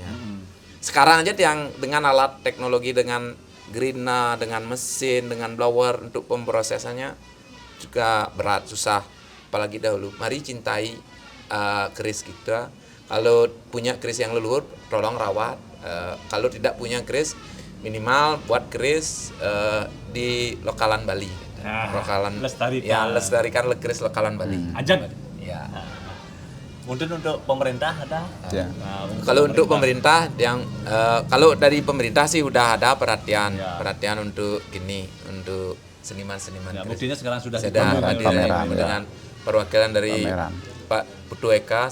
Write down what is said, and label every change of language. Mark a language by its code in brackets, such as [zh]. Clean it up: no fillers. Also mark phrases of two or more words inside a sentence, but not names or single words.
[id] Sekarang aja yang dengan alat teknologi dengan grina, dengan mesin, dengan blower untuk pemprosesannya juga berat, susah. Apalagi dahulu. Mari cintai keris kita. Kalau punya keris yang leluhur, tolong rawat. Kalau tidak punya keris, minimal buat keris di lokalan Bali. Lestarikan keris lokalan Bali. Ajak. Ya. Mungkin untuk pemerintah ada. Kalau untuk pemerintah yang kalau dari pemerintah sih udah ada perhatian untuk untuk seniman-seniman. Buktinya sekarang sudah hadir dengan perwakilan dari Pak Putu Eka.